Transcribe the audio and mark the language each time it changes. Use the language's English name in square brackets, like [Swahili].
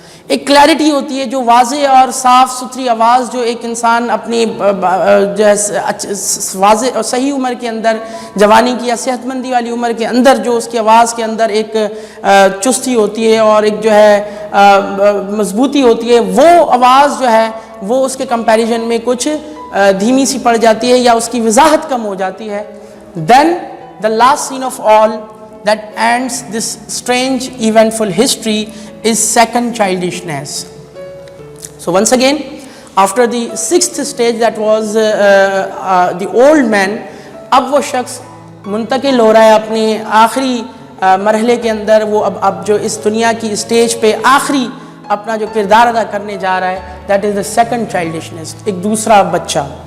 [Urdu] ایک کلیئرٹی ہوتی ہے جو واضح اور صاف ستھری آواز جو ایک انسان اپنی جو ہے واضح اور صحیح عمر کے اندر، جوانی کی یا صحت مندی والی عمر کے اندر جو اس کی آواز کے اندر ایک چستی ہوتی ہے اور ایک جو ہے مضبوطی ہوتی ہے، وہ آواز جو ہے وہ اس کے کمپیریزن میں کچھ دھیمی سی پڑ جاتی ہے یا اس کی وضاحت کم ہو جاتی ہے. [English] Then the last scene of all that ends this strange eventful history is second childishness. So once again, after the sixth stage that was the old man, [Urdu] اب وہ شخص منتقل ہو رہا ہے اپنے آخری مرحلے کے اندر. وہ اب جو اس دنیا کی اسٹیج پہ آخری اپنا جو کردار ادا کرنے جا رہا ہے، [English] that is the second childishness، [Urdu] ایک دوسرا بچہ.